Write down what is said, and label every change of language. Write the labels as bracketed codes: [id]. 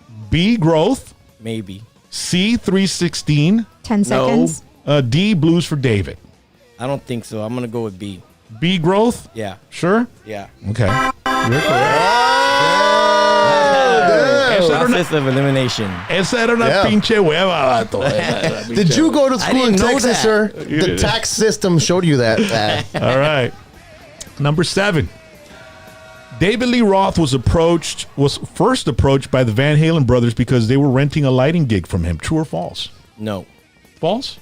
[en] B, Growth. Maybe. C, 316. 10 seconds. D, Blues for David. I don't think so. I'm going to go with B. B, Growth? Yeah. Sure? Yeah. Okay. You're correct. Process of elimination. [es] Esa era una pinche hueva, vato. [en] Did you go to school in didn't know Texas, sir? The tax system showed you that. All right. Number 7. David Lee Roth was first approached by the Van Halen brothers because they were renting a lighting gig from him. True or false? No. False?